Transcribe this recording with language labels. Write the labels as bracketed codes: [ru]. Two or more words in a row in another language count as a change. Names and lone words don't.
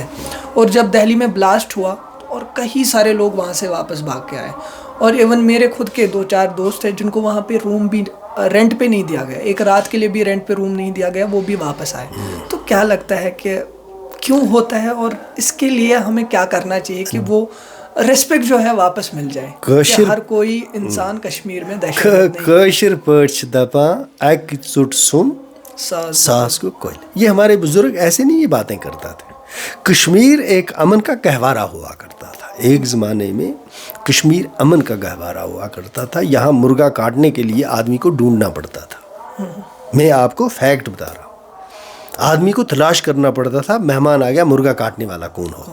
[ur] اور جب دہلی میں بلاسٹ ہوا اور کئی سارے لوگ وہاں سے واپس بھاگ کے آئے، اور ایون میرے خود کے 2-4 دوست ہیں جن کو وہاں پہ روم بھی رینٹ پہ نہیں دیا گیا، ایک رات کے لیے بھی رینٹ پہ روم نہیں دیا گیا، وہ بھی واپس آئے. تو کیا لگتا ہے کہ کیوں ہوتا ہے، اور اس کے لیے ہمیں کیا کرنا چاہیے کہ وہ ریسپیکٹ جو ہے واپس مل جائے کہ ہر کوئی انسان کشمیر میں دہشت گرد نہیں. [ks] کاشر پٲٹھۍ چھِ دپان اکہِ ژوٚٹ سوٚن ساس کو کوئل. [ur] یہ ہمارے بزرگ ایسے نہیں یہ باتیں کرتا تھے. کشمیر ایک امن کا گہوارہ ہوا کرتا تھا. ایک زمانے میں کشمیر امن کا گہوارہ ہوا کرتا تھا. یہاں مرغا کاٹنے کے لیے آدمی کو ڈھونڈنا پڑتا تھا. میں آپ کو فیکٹ بتا رہا ہوں. آدمی کو تلاش کرنا پڑتا تھا، مہمان آ گیا، مرغا کاٹنے والا کون ہو.